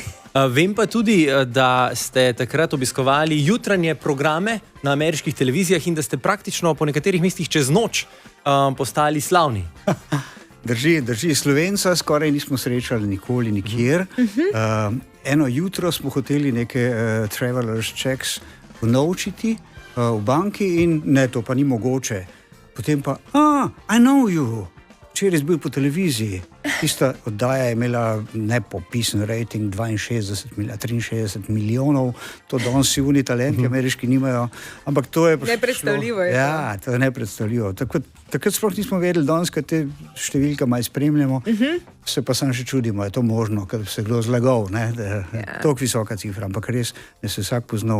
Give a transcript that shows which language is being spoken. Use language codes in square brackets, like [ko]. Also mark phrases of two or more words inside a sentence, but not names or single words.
[sl] Vem pa tudi, da ste takrat obiskovali jutranje programe na ameriških televizijah in da ste praktično po nekaterih mestih čez noč postali slavni. Drži. Slovenca skoraj nismo srečali nikoli, nikjer. Eno jutro smo hoteli neke [en] travelers checks [sl] unovčiti v banki in ne, to pa ni mogoče. Potem pa, [en] I know you. [sl] Včeraj bil po televiziji. Tista oddaja je imela nepopisen rating 63 milijonov. To danes si vni talenti ameriški nimajo. Ampak to je nepredstavljivo. Ja, to je nepredstavljivo. Takrat sploh nismo vedeli, danes, kad te številke malo spremljamo, se pa sam še čudimo, je to možno, ker se kdo zlagal, ne, da je toliko visoka cifra, ampak res ne se vsak poznal.